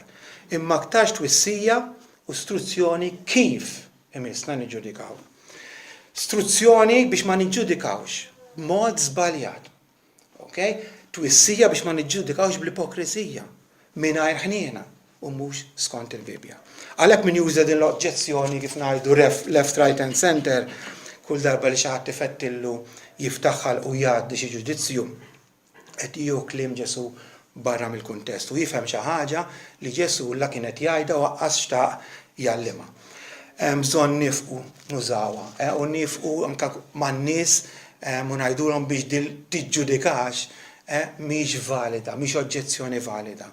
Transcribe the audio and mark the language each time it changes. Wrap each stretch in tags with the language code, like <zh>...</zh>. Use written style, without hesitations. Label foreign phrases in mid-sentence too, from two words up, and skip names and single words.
<mt>Imma aktar twissija u istruzzjoni kif imissna niġġudikaw. Istruzzjoni biex ma niġġudikawx b'mod żbaljat. Twissija biex ma niġġudikawx bl-ipokrizija mingħajr ħniena u mhux skont il-Bibja. Għalhekk min juża din l-oġġezzjoni kif ngħidu</mt> <en>left, right and center</en> <mt>kull darba li xi ħadd ifettillu jiftaħħal u jgħaddi xi ġudizzju qed jieħu kliem Ġesu barra mill-kuntest u jifhem xi ħaġa li Ġesu la kienet jgħidha u waqqas xtaq jgħallimha. Bżonn nifqu nużawha u nifqu anke man-nies u ngħidulhom biex tiġġudikax mhix valida, mhix oġġezzjoni valida.</mt>